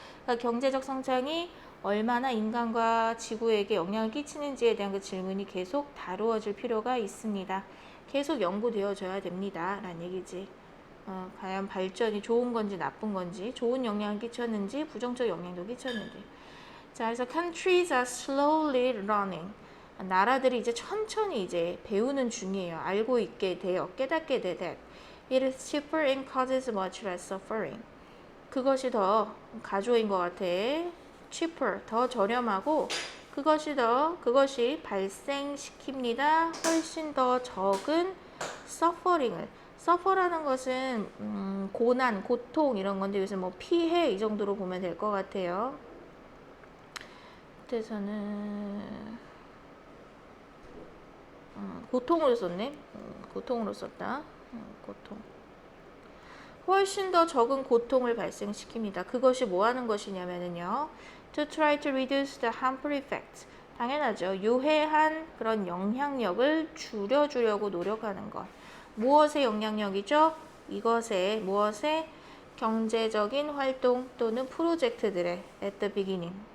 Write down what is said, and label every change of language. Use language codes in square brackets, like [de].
[ko] 그러니까 경제적 성장이 얼마나 인간과 지구에게 영향을 끼치는지에 대한 그 질문이 계속 다루어질 필요가 있습니다. 계속 연구되어져야 됩니다. 라는 얘기지. 과연 발전이 좋은 건지 나쁜 건지, 좋은 영향을 끼쳤는지, 부정적 영향도 끼쳤는지. 자, 그래서 [en] countries are slowly learning. [ko] 나라들이 이제 천천히 이제 배우는 중이에요. 알고 있게 돼요. 깨닫게 돼. [en] It is cheaper and causes much less suffering. [ko] 그것이 더 가조인 것 같아. [en] cheaper, [ko] 더 저렴하고 그것이 발생시킵니다. 훨씬 더 적은 suffering을. suffer라는 것은 고난, 고통 이런 건데 요새 뭐 피해 이 정도로 보면 될 것 같아요. 그래서는 고통으로 썼네. 고통으로 썼다. 고통. 훨씬 더 적은 고통을 발생시킵니다. 그것이 뭐 하는 것이냐면요. [en] To try to reduce the harmful effects. [ko] 당연하죠. 유해한 그런 영향력을 줄여주려고 노력하는 것. 무엇의 영향력이죠? 무엇의 경제적인 활동 또는 프로젝트들의 [en] at the beginning.